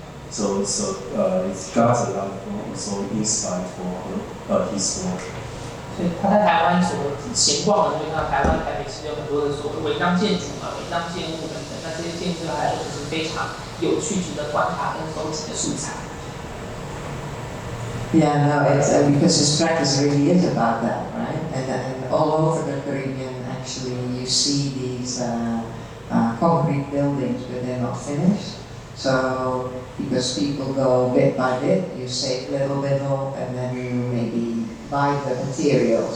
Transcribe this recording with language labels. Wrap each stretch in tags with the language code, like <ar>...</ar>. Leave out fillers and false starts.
<en>So it's got a lot of also insight for his work.</en> <zh>所以他在台湾所闲逛的，就看到台湾台北其实有很多的所谓违章建筑违章建物等等，那这些建筑对他来说就是非常有趣、值得观察跟收集的素材。</zh> <en>Yeah, no, it's because his practice really is about that, right? And all over the Caribbean, actually, you see these concrete buildings, but they're not finished. So, because people go bit by bit, you save little, and then you maybe buy the materials.</en>